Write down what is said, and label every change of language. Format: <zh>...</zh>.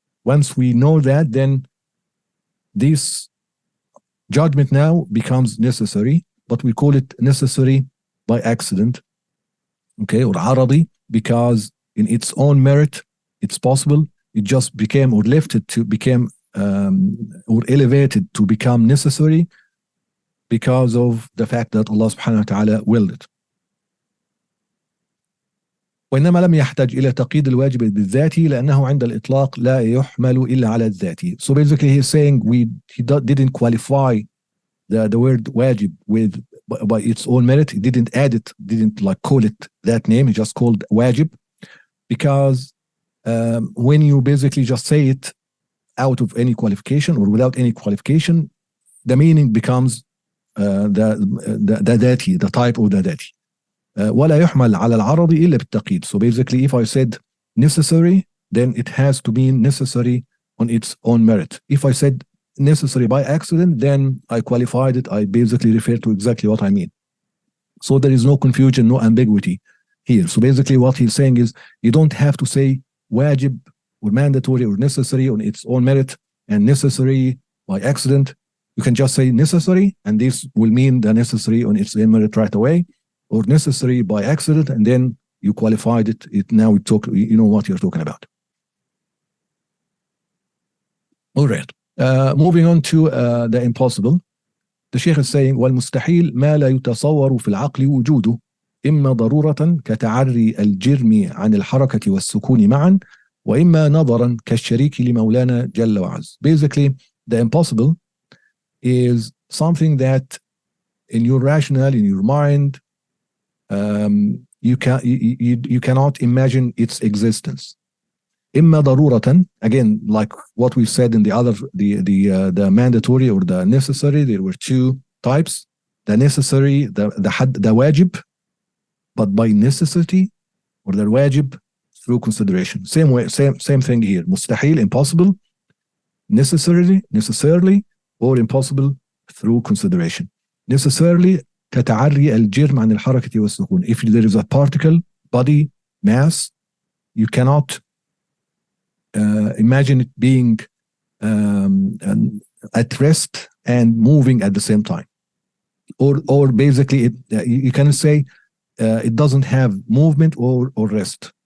<en>Once we know that, then this judgment now becomes necessary, but we call it necessary by accident, okay, or aradi, because in its own merit, it's possible. It just became, or lifted to become, or elevated to become necessary because of the fact that Allah subhanahu wa ta'ala willed it.</en> <ar>وإنما لم يحتاج إلى تقييد الواجب بالذاتي لأنه عند الإطلاق لا يحمل إلا على الذاتي.</ar> <en>So basically he's saying he didn't qualify the word wajib by its own merit. He didn't add it, didn't like call it that name. He just called wajib because when you basically just say it out of any qualification or without any qualification, the meaning becomes the dhati, the type of the dhati.</en> <ar>ولا يحمل على العرض إلا بالتقييد.</ar> <en>So basically, if I said necessary, then it has to be necessary on its own merit. If I said necessary by accident, then I qualified it. I basically refer to exactly what I mean. So there is no confusion, no ambiguity here. So basically what he's saying is you don't have to say wajib or mandatory or necessary on its own merit and necessary by accident. You can just say necessary, and this will mean the necessary on its own merit right away, or necessary by accident, and then you qualified it. Now you know what you're talking about. All right. Moving on to the impossible. The Sheikh is saying</en> <ar>والمستحيل ما لا يتصور في العقل وجوده إما ضرورة كتعري الجرم عن الحركة والسكون معا وإما نظرا كالشريك لمولانا جل وعز.</ar> <en>Basically, the impossible is something that in your rationale, in your mind, you cannot imagine its existence.</en> <ar>إما ضرورة,</ar> <en>again, like what we said in the other, the mandatory or the necessary, there were two types. The necessary, the wajib, but by necessity, or the wajib through consideration. Same way, same thing here. Mustahil, impossible, necessarily, or impossible through consideration.</en> <ar>Necessarily, كتعري الجرم عن الحركة والسكون.</ar> <en>If there is a particle, body, mass, you cannot imagine it being at rest and moving at the same time. Or basically, you can say it doesn't have movement or rest.</en>